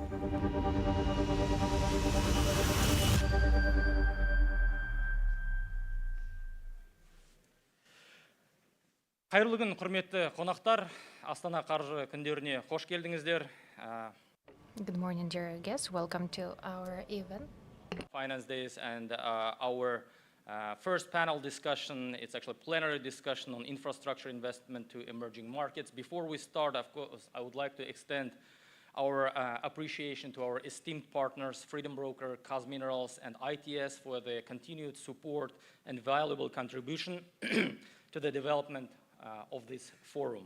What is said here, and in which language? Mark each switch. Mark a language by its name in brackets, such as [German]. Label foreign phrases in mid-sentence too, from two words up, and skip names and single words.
[Kazakh] Қайырлы күн, құрметті қонақтар. Астана қаржы күндеріне қош келдіңіздер. [English] Good morning, dear guests. Welcome to our event. Finance Days and our first panel discussion, it's actually a plenary discussion on infrastructure investment to emerging markets. Before we start, of course, I would like to extend our appreciation to our esteemed partners, Freedom Broker, Kaz Minerals, and ITS for their continued support and valuable contribution to the development of this forum.